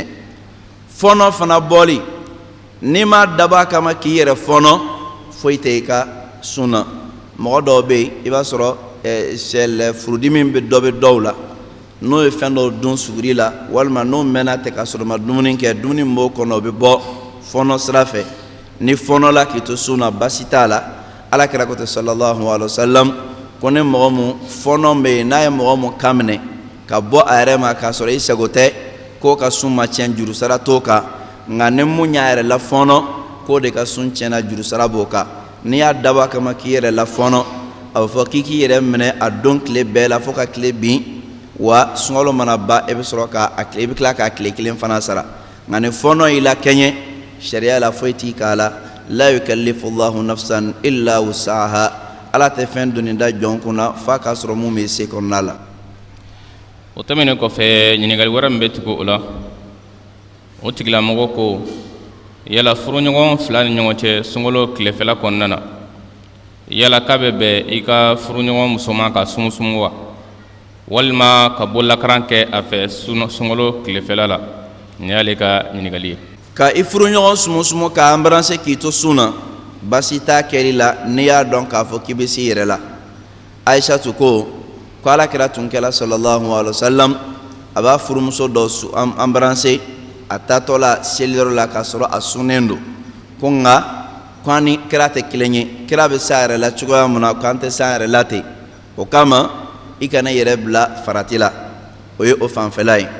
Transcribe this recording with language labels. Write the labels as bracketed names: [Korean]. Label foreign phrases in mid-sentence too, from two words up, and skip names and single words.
[Bambara] Fɔnɔ fana bɔli n'i ma dabɔ a kama k'i yɛrɛ fɔnɔ foyi tɛ i ka sun na. Mɔgɔ dɔw bɛ yen i b'a sɔrɔ furudimi bɛ dɔw la n'o ye fɛn dɔw dun suguri la walima n'o mɛnna tɛ ka sɔrɔ ma dumuni kɛ, dumuni min b'o kɔnɔ o bɛ bɔ fɔnɔ sira fɛ. Ni fɔnɔla k'i to sun na baasi t'a la. Alakira ko ten [Arabic] صلى الله عليه وسلم [Bambara] ko ni mɔgɔ min fɔnɔ bɛ yen n'a ye mɔgɔ min kan minɛ ka bɔ a yɛrɛ ma k'a sɔrɔ i sago tɛ k'o ka sun ma tiɲɛ, jurusara t'o kan. Nka ni mun y'a yɛrɛ la fɔnɔ k'o de ka sun tiɲɛna, jurusara b'o kan. N'i y'a dabɔ a kama k'i yɛrɛ la fɔnɔ a bɛ fɔ k'i k'i yɛrɛ minɛ a don tile bɛɛ la fo ka tile bin, wa sunkalo mana ban i bɛ sɔrɔ i bɛ tila k'a tile kelen fana sara. Nka ni fɔnɔ y'i la kɛɲɛ sariya la foyi t'i k'a la. [Arabic] لا يكلف الله نفسا إلا وسعها. [Bambara] Ala tɛ fɛn doni da jɔn kunna f'a k'a sɔrɔ mun bɛ se kɔnɔna la. O tɛmɛnen kɔfɛ ɲininkali wɛrɛ min bɛ tugu o la, o tigilamɔgɔ ko yala furuɲɔgɔn fila ni ɲɔgɔn cɛ sunkalo tilefɛla kɔnɔna na, yala k'a bɛ bɛn i ka furuɲɔgɔn musoman ka sumusumu wa, walima ka bolakaran kɛ a fɛ sunkalo tilefɛla la? Nin y'ale ka ɲininkali ye. Ka i furuɲɔgɔn sumusumu ka embrasser k'i to sun na baasi t'a kɛli la n'i y'a dɔn k'a fɔ k'i bɛ se i yɛrɛ la. Aishatu ko Alakira tun kɛla [Arabic] صلى الله عليه وسلم [Bambara] a b'a furumuso dɔ embrasser a taatɔ la seliyɔrɔ la k'a sɔrɔ a sunnen don, ko nka k'an ni kira tɛ kelen ye, kira bɛ s'a yɛrɛ la cogoya min na k'an tɛ s'a yɛrɛ la ten. O kama i kana i yɛrɛ bila farati la, o ye o fanfɛla ye.